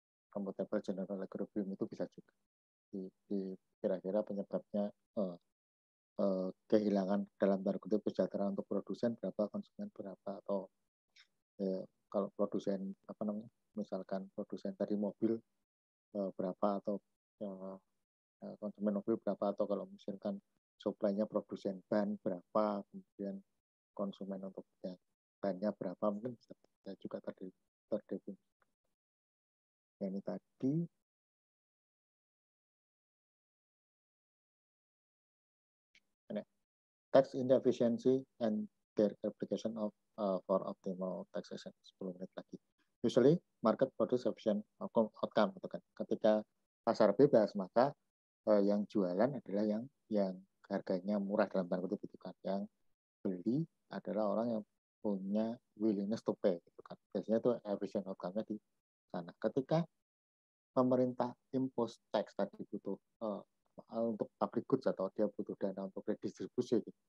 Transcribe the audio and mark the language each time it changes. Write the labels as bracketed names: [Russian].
[Indonesian] Computable general equilibrium itu bisa juga. Kira-kira penyebabnya kehilangan dalam tanda kutip kesejahteraan untuk produsen berapa, konsumen berapa, atau kalau produsen misalkan produsen tadi mobil berapa, atau konsumen mobil berapa, atau kalau misalkan supply-nya produsen ban berapa, kemudian konsumen untuk bannya berapa, mungkin bisa juga terdefinisi. Ini tadi [English] tax inefficiency and their application of for optimal taxation. [Indonesian] 10 menit lagi. [English] Usually market produce efficient outcome, [Indonesian] gitu kan. Ketika pasar bebas, maka yang jualan adalah yang harganya murah dalam tanda kutip, gitu kan. Yang beli adalah orang yang punya willingness to pay, gitu kan. Biasanya itu [English] efficient outcome- [Indonesian] nya di sana. Ketika pemerintah [English] impose tax [Indonesian] tadi butuh untuk public goods atau dia butuh dana untuk redistribusi, gitu.